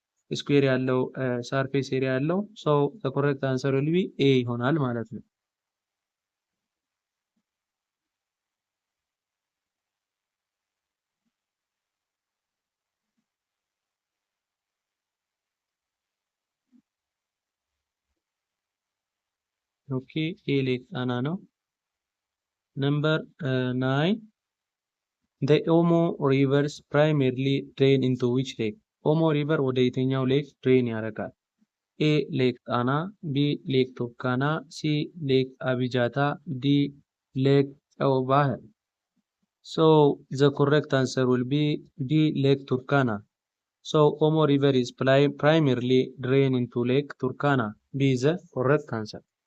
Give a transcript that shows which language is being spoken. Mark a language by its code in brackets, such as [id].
[am] ስኩዌር ያለው ሳርፌስ ኤሪያ ያለው። ሶ the correct answer will be A ይሆናል ማለት ነው። ኦኬ ኤ ሌክ ጣና ነው። Number 9. [en] The Omo rivers primarily drain into which lake? [am] ኦሞ ሪቨር ወደ የትኛው ሌክ ድሬን ያደርጋል? ኤ ሌክ ጣና፣ ቢ ሌክ ቱርካና፣ ሲ ሌክ አቢጃታ፣ ዲ ሌክ ጨው ባህር። So the correct answer will be D Lake Turkana. [en] So Omo River is primarily drain into Lake Turkana. B is the correct answer.